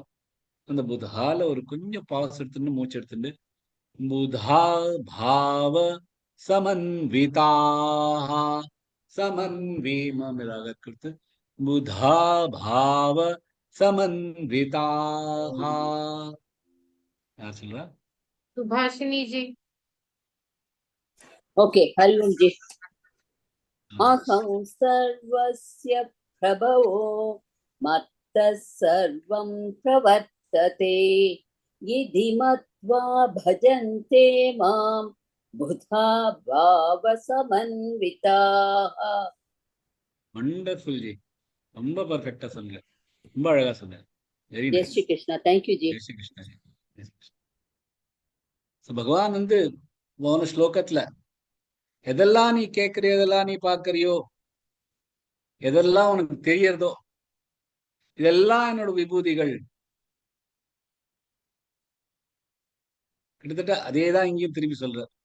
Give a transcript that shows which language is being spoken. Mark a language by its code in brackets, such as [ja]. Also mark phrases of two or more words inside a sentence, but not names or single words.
[ta] அந்த புதால ஒரு கொஞ்சம் பாஸ் எடுத்துட்டு மூச்சு எடுத்துட்டு, [sa] बुधा भाव समन्विताः, [ta] சமன்வீமமிராக கொடுத்து, [sa] बुधा भाव समन्विताः. [ta] யார் சொல்றா? [hi] सुभाषिनी जी। ओके हरि ओम जी। [sa] अहं सर्वस्य प्रभवो मत्तः सर्वं प्रवर्तते इति मत्वा भजन्ते मां बुधा भावसमन्विताः। [ta] வண்டர்ஃபுல் ஜி, ரொம்ப பர்ஃபெக்டா சொன்னீங்க, ரொம்ப அழகா சொன்னீங்க. [en] வெரி [hi] जय [en] நைஸ். [hi] श्री कृष्णा, [en] thank you ji. [hi] जय श्री कृष्णा जी. [ta] பகவான் வந்து போன ஸ்லோகத்துல எதெல்லாம் நீ கேட்கறியோ, எதெல்லாம் நீ பாக்குறியோ, எதெல்லாம் உனக்கு தெரியறதோ, இதெல்லாம் என்னோட விபூதிகள். கிட்டத்தட்ட அதேதான் இங்கேயும் திருப்பி சொல்ற.